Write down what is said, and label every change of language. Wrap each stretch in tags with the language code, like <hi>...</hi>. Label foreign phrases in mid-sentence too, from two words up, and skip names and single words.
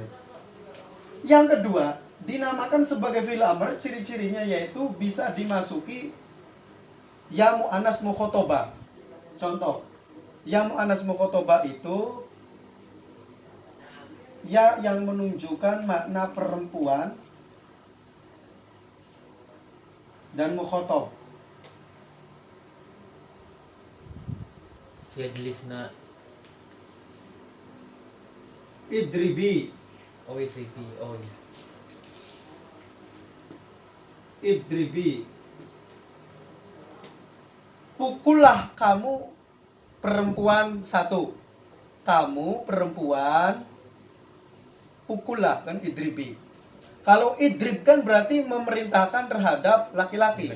<id>Yang kedua, dinamakan sebagai</id> <ar>فعل أمر,</ar> <id>ciri-cirinya yaitu bisa dimasuki</id> <ar>ياء المؤنثة المخاطبة.</ar> <id>Contoh,</id> <ar>ياء المؤنثة المخاطبة</ar> <id>itu ya yang menunjukkan makna perempuan dan mukhotob.</id> <ar>يجلسن. اضربي.</ar> <id>Oh, idribi. Oh, iya.</id> <ar>اضربي,</ar> <id>pukullah kamu perempuan satu. Kamu perempuan, pukullah, kan idribi. Kalau idrib kan berarti memerintahkan terhadap laki-laki.</id>